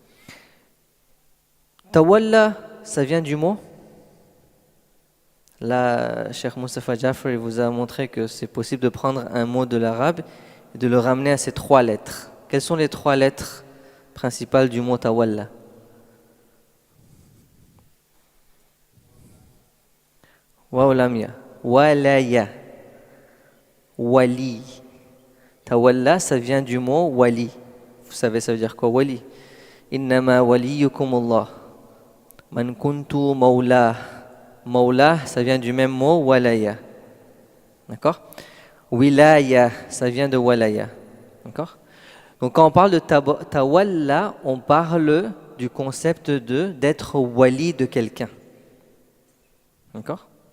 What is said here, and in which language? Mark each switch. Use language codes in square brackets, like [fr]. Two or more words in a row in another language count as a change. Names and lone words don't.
[fr] Tawalla, ça vient du mot. Là, Cheikh Mustafa Jafri vous a montré que c'est possible de prendre un mot de l'arabe et de le ramener à ces 3 lettres. Quelles sont les 3 lettres principales du mot Tawalla? [ar] واو لامية ولاية ولي. [fr] Tawalla, ça vient du mot wali. Vous savez, ça veut dire quoi, wali? [ar] إنما وليكم الله. من كنت مولى. [fr] Mawla, ça vient du même mot walaya. D'accord? Wilaya, ça vient de walaya. D'accord? Donc quand on parle de tawalla, on parle du concept d'être wali de quelqu'un. D'accord?